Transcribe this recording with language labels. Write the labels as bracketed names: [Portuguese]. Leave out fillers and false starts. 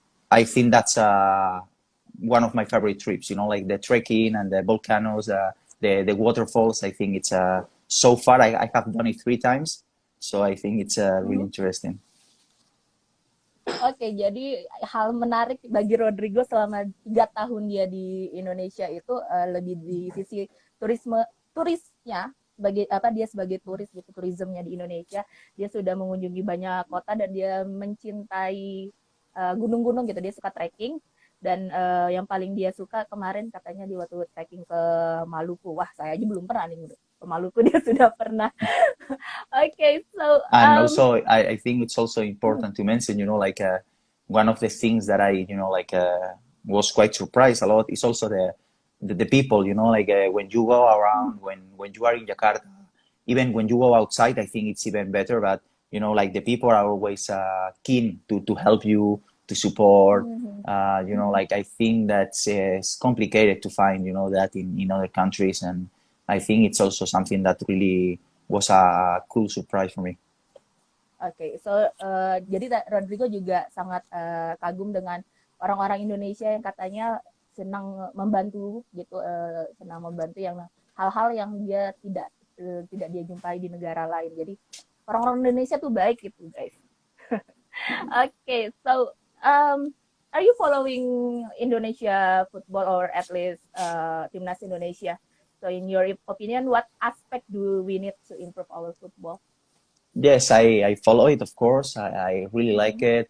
[English] I think that's one of my favorite trips. Like the trekking and the volcanoes, the waterfalls. I think it's so far I have done it 3 times, so I think it's really interesting. [Indonesian] Oke, jadi hal menarik bagi Rodrigo selama 3 tahun dia di Indonesia itu lebih di sisi turisnya, bagi apa dia sebagai turis gitu, turismenya di Indonesia, dia sudah mengunjungi banyak kota dan dia mencintai gunung-gunung gitu, dia suka trekking dan yang paling dia suka kemarin katanya di waktu trekking ke Maluku. Wah, saya aja belum pernah nih ke Maluku, dia sudah pernah. [English] Okay, so And also, I think it's also important to mention, like one of the things that I, like was quite surprised a lot is also the people, like when you go around, when you are in Jakarta, even when you go outside, I think it's even better. But like the people are always keen to help you, to support. Like I think that's it's complicated to find, that in other countries, and I think it's also something that really was a cool surprise for me. [Indonesian] Oke, so jadi Rodrigo juga sangat kagum dengan orang-orang Indonesia yang katanya senang membantu gitu, senang membantu yang hal-hal yang dia tidak dia jumpai di negara lain. Jadi orang-orang Indonesia tuh baik gitu, guys. [English] Okay, so are you following Indonesia football or at least Timnas Indonesia? So in your opinion, what aspect do we need to improve our football? Yes, I follow it, of course. I really like it.